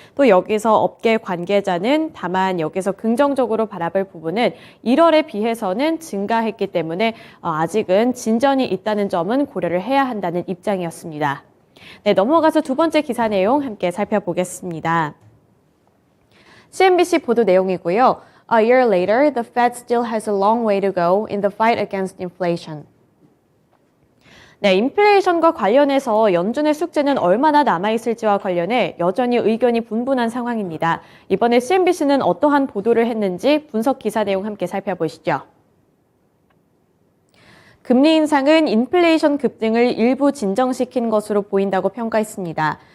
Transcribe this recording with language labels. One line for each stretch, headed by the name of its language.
Korean: 또 여기서 업계 관계자는 다만 여기서 긍정적으로 바라볼 부분은 1월에 비해서는 증가했기 때문에 아직은 진전이 있다는 점은 고려를 해야 한다는 입장이었습니다. 네, 넘어가서 두 번째 기사 내용 함께 살펴보겠습니다. CNBC 보도 내용이고요.
English: A year later, the Fed still has a long way to go in the fight against inflation.
Korean: 네, 인플레이션과 관련해서 연준의 숙제는 얼마나 남아있을지와 관련해 여전히 의견이 분분한 상황입니다. 이번에 CNBC는 어떠한 보도를 했는지 분석 기사 내용 함께 살펴보시죠. 금리 인상은 인플레이션 급등을 일부 진정시킨 것으로 보인다고 평가했습니다.